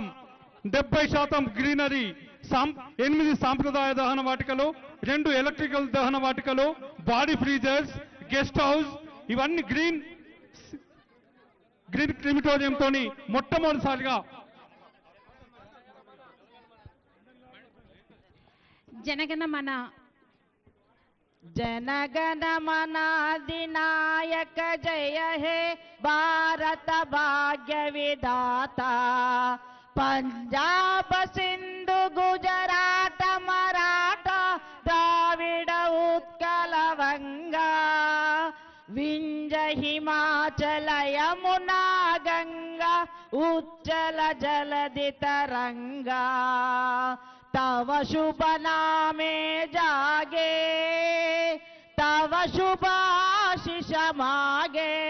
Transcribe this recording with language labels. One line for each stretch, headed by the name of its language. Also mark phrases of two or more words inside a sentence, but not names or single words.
Telugu: 70% గ్రీనరీ, 8 సాంప్రదాయ దహన వాటికలు, 2 ఎలక్ట్రికల్ దహన వాటికలు,
English: body freezers, guest house,
Telugu: ఇవన్నీ
English: green crematoriumతో
Telugu: మొట్టమొదటిసారిగా
Bangla: జనగణమన জনগণমন অধিনায়ক জয় হে ভারত ভাগ্য বিধাতা পঞ্জাব সিন্ধু গুজরাট মরাঠা দ্রাবিড় উৎকল বঙ্গ বিন্ধ্য হিমাচল যমুনা গঙ্গা উচ্ছল জলধি তরঙ্গ তব শুভ নামে জাগে তব শুভ আশিস মাগে